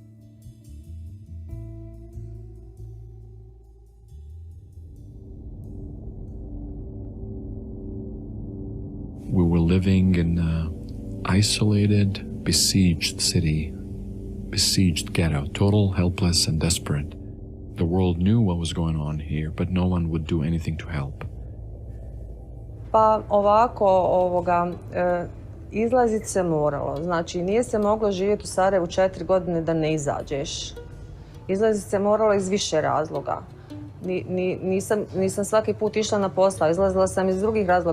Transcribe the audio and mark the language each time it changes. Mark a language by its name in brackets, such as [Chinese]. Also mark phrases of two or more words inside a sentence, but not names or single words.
[English] We were living in an isolated, besieged city, besieged ghetto, total, helpless, and desperate. The world knew what was going on here, but no one would do anything to help. [Bosnian] Pa ovako, izlazit se moralo. Znači, nije se moglo živjeti u Sarajevu 4 godine da ne izađeš. Izlazit se moralo iz više razloga. Nisam svaki put išla na posao, izlazila sam iz drugih razloga.